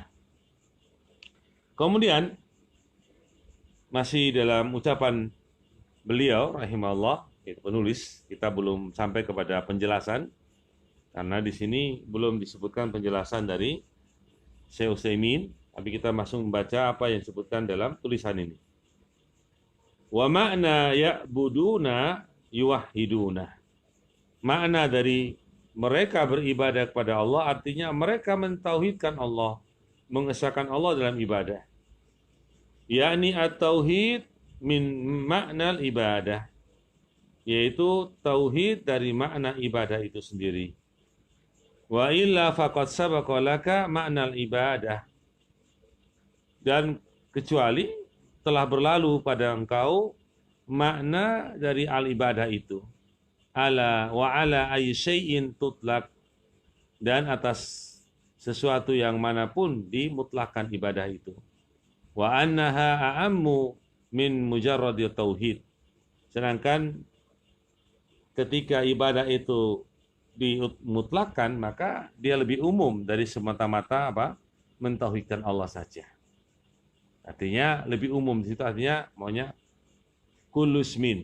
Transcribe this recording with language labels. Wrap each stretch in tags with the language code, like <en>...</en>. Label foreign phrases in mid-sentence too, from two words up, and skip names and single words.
<id>Kemudian masih dalam ucapan beliau rahimahullah, penulis, kita belum sampai kepada penjelasan karena di sini belum disebutkan penjelasan dari Syekh Utsaimin, tapi kita langsung membaca apa yang disebutkan dalam tulisan ini.</id> <ar>وما معنى يعبدون يوحدون.</ar> <id>Makna dari mereka beribadah kepada Allah artinya mereka mentauhidkan Allah, mengesahkan Allah dalam ibadah. Yakni</id> <ar>التوحيد من معنى العبادة,</ar> <id>yaitu tauhid dari makna ibadah itu sendiri.</id> <ar>وإلا فقد سبق لك معنى العبادة,</ar> <id>dan kecuali telah berlalu pada engkau makna dari al-ibadah itu.</id> <ar>ألا وعلى أي شيء تطلق,</ar> <id>dan atas sesuatu yang manapun dimutlakan ibadah itu.</id> <ar>وأنها أعم من مجرد توحيد.</ar> <id>Sedangkan ketika ibadah itu dimutlakan, maka dia lebih umum dari semata-mata apa? Mentauhidkan Allah saja. Artinya lebih umum di situ, artinya maunya</id> <ar>كل اسم.</ar>